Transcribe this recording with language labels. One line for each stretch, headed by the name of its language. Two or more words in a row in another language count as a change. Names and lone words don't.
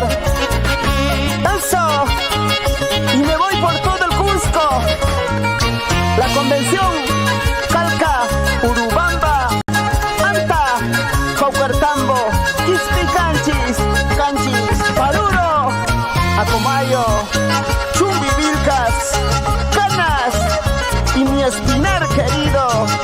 Spanish: Eso, y me voy por todo el Cusco, la convención, Calca, Urubamba, Anta, Caucartambo, Quispi Canchis, Paluro, Acomayo, Chumbivilcas, Canas y mi Espinar querido.